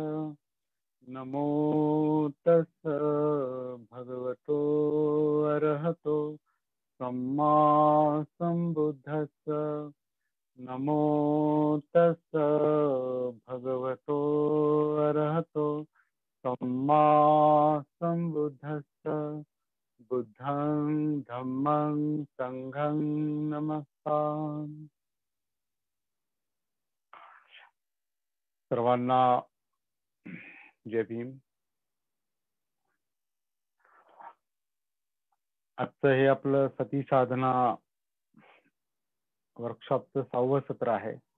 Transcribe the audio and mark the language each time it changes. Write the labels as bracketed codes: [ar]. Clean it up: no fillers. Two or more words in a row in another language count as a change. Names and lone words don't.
[pi] नमो तस् भगवतो अरहतो सम्मा संबुद्धस्स. नमो तस् भगवतो अरहतो सम्मा संबुद्धस्स. बुद्धं धम्मं संघं नमस्कार. [mr] सर्वांना जय भीम. आजचं हे आपलं सती साधना वर्कशॉपचं 6वं सत्र आहे.